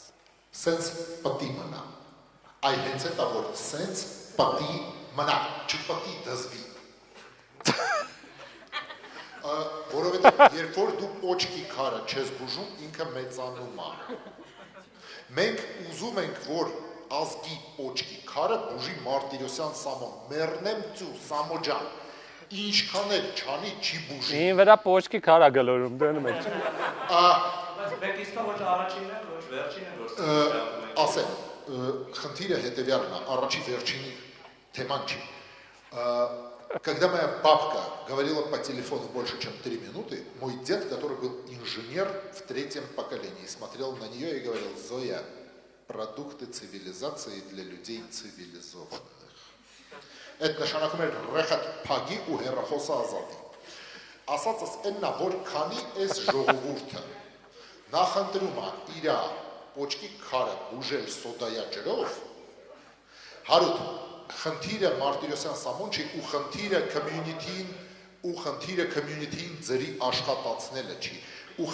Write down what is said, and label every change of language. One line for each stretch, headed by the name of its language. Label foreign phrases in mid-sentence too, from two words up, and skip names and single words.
Armenian: Սենց պտի մնա։ Այ հենց է դա որ սենց պտի մնա, չպտի դզվի։ Որովհետև երբ որ դու պոչկի քարը չես բուժում, ինքը մեծանում է։ Մենք ուզում ենք, որ ազգի պոչկի քարը բուժի Մարտիրոսյան Սամոն, մեռնեմ ծու Սամոջան, ինչքան էլ չանի չի բուժի։ Ին վրա պոչկի քարա գլորում դնում եք։ Մեկ իսկ ոչ առաջինն է, ոչ վերջինն է, որ ասեմ, խնդիրը հետևյալն է, առաջի վերջինի թեման չի։
Russian: Когда моя бабка говорила по телефону больше, чем 3 минуты, мой дед, который был инженер в 3-м поколении, смотрел на нее и говорил: Зоя, продукты цивилизации для людей цивилизованных.
Armenian: Это նշանակում էր ռեխատ փագի ու հերախոսը ազատի։ Ասածս այննա, որ քանի այս ժողովուրդը նախընտրում է իր պոչկի քարը բուժել սոդայա ջրով, հարուտ խնդիրը Մարտիրոսյան Սամոն չի ու խնդիրը community-ին ձերի աշխատացնելը չի ու